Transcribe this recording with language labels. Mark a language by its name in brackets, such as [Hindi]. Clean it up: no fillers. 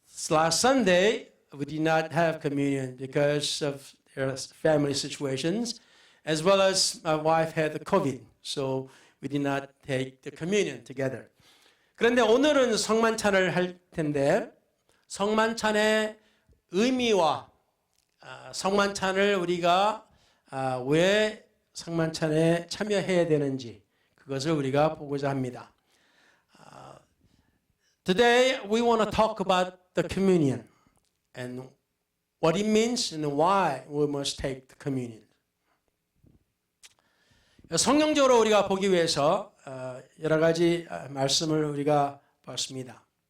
[English] Last Sunday, we did not have communion because of their family situations, as well as my wife had the COVID, so we did not take the communion together. [Korean] 그런데 오늘은 성만찬을 할 텐데 성만찬의 의미와 성만찬을 우리가 왜 성만찬에 참여해야 되는지 그것을 우리가 보고자 합니다. [English] Today we want to talk about the communion and what it means and why we must take the communion. [Korean] 성경적으로 우리가 보기 위해서 여러 가지 말씀을 우리가 봤습니다.